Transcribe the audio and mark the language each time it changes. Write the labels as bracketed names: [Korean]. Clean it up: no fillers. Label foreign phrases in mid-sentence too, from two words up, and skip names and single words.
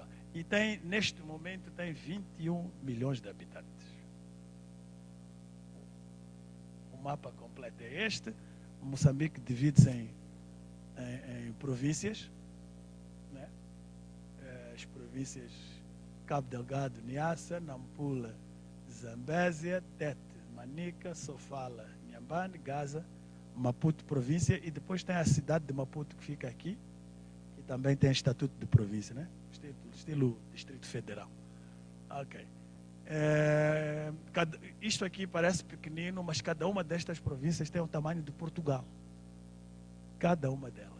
[Portuguese] E neste momento, tem 21 milhões de habitantes. O mapa completo é este. Moçambique divide-se em províncias, né? As províncias Cabo Delgado, Niassa, Nampula, Zambésia, Tete, Manica, Sofala, Inhambane, Gaza, Maputo, província, e depois tem a cidade de Maputo que fica aqui, que também tem estatuto de província, né? Estilo Distrito Federal. Ok. Isto aqui parece pequenino, mas cada uma destas províncias tem o tamanho de Portugal. Cada uma delas.